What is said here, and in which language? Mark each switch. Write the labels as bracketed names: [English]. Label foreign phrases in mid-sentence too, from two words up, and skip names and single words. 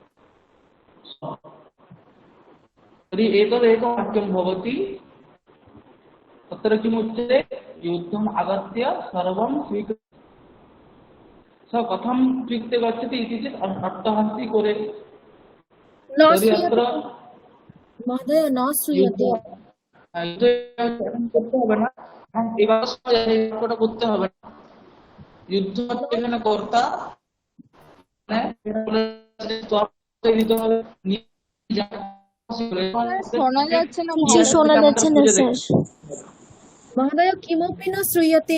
[Sanskrit] तर्हि एतदेकं वाक्यं भवति। तत्र किमुच्यते? युद्धम् आगत्य सर्वं स कथं स्वीकृत्य गच्छति इति चेत् अट्टहासि करे। न तर्हि अत्र श्रूयते महोदय, न युद्ध श्रूयते। [Bangla] যুদ্ধ করতে হবে না, এখন এবার এই বাক্যটা করতে হবে না। যুদ্ধ হচ্ছে এখানে কর্তা, দিতে হবে। স্যার শোনা যাচ্ছে না কিছু ভালো। শোনা যাচ্ছে না স্যার। [Sanskrit] महोदय किमपि न श्रूयते।